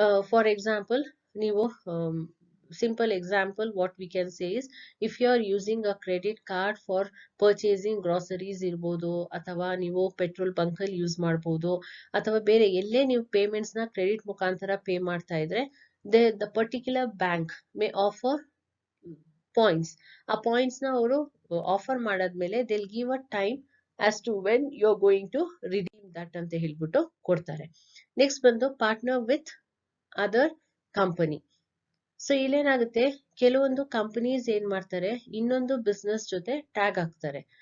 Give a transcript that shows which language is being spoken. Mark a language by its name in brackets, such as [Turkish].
[English] for example ನೀವು simple example what we can say is if you are using a credit card for purchasing groceries [Kannada] ಇರ್ಬೋದು ಅಥವಾ ನೀವು petrol bunk ಅಲ್ಲಿ use ಮಾಡಬಹುದು ಅಥವಾ ಬೇರೆ ಎಲ್ಲೇ ನೀವು ಪೇಮೆಂಟ್ಸ್ ನ ಕ್ರೆಡಿಟ್ ಮುಖಾಂತರ ಪೇ ಮಾಡ್ತಾ ಇದ್ರೆ [English] the particular bank may offer points. [Kannada] ಆ ಪಾಯಿಂಟ್ಸ್ ನ ಅವರು ಆಫರ್ ಮಾಡಾದ್ಮೇಲೆ [English] they'll give a time as to when you're going to redeem that [Kannada] ಅಂತ ಹೇಳ್ಬಿಟ್ಟು ಕೊಡ್ತಾರೆ. [English] Next ಬಂದು partner with other company. [Kannada] So ಇಲ್ಲೇನಾಗುತ್ತೆ, ಕೆಲವೊಂದು ಕಂಪನೀಸ್ ಏನ್ ಮಾಡ್ತಾರೆ, ಇನ್ನೊಂದು ಬಿಸ್ನೆಸ್ ಜೊತೆ ಟ್ಯಾಗ್ ಹಾಕ್ತಾರೆ.